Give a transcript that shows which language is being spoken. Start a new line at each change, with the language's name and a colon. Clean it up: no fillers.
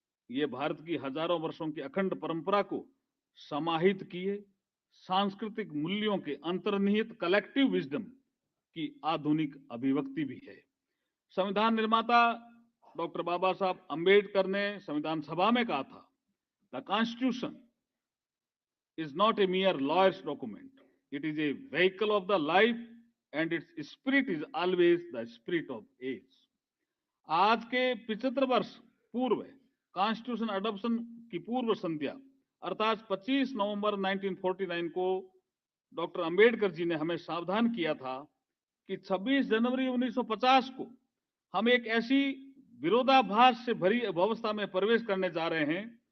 Hindi: ये भारत की हजारों वर्षों की अखंड परंपरा को समाहित किए सांस्कृतिक मूल्यों के अंतर्निहित कलेक्टिव विजडम की आधुनिक अभिव्यक्ति भी है। संविधान निर्माता डॉक्टर बाबा साहब अंबेडकर ने संविधान सभा में कहा था,
English: The constitution is not a mere lawyer's document. It is a vehicle of the life and its spirit is always the spirit of age.
Hindi: आज के 75 वर्ष पूर्व कॉन्स्टिट्यूशन अडॉप्शन की पूर्व संध्या अर्थात 25 नवंबर 1949 को डॉक्टर अंबेडकर जी ने हमें सावधान किया था कि 26 जनवरी 1950 को हम एक ऐसी विरोधाभास से भरी अवस्था में प्रवेश करने जा रहे हैं